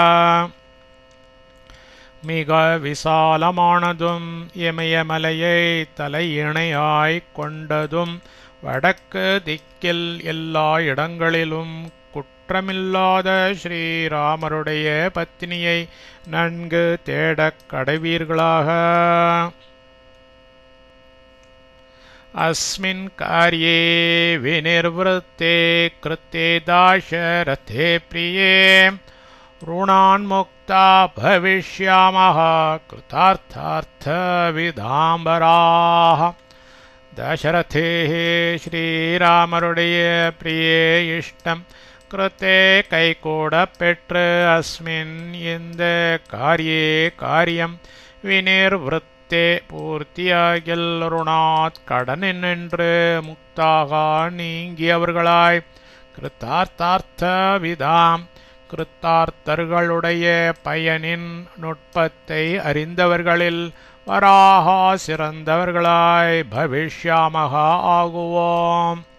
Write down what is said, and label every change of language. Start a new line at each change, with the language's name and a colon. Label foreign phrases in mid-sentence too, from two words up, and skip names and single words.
Tamil: மிக விசாலமானதும் இமயமலையை தலையிணையாய்க் கொண்டதும் வடக்கு திக்கில் எல்லா இடங்களிலும் குற்றமில்லாத ஸ்ரீராமருடைய பத்னியை நன்கு தேடக் கடவீர்களாக.
Sanskrit: अस्मिन् कार्ये विनिर्वृत्ते कृते दाशरथे प्रिये ऋणान्मुक्ता भविष्यामः कृतार्थार्थविदाम्बराः.
Tamil: தசரதே ஸ்ரீராமருடைய பிரியே இஷ்டம் கிருத்தே கைகூட பெற்று அஸ்மின் இந்த காரியே காரியம் வினிர்வృத்தே பூர்த்தியாகில் ருணாத் கடனின்று முக்தாக நீங்கியவர்களாய்
Sanskrit: कृतार्थार्थ विदाम्
Tamil: கிருத்தார்த்தர்களுடைய பயனின் நுட்பத்தை அறிந்தவர்களில் வராகா சிறந்தவர்களாய் பவிஷ்யாமகா ஆகுவோம்.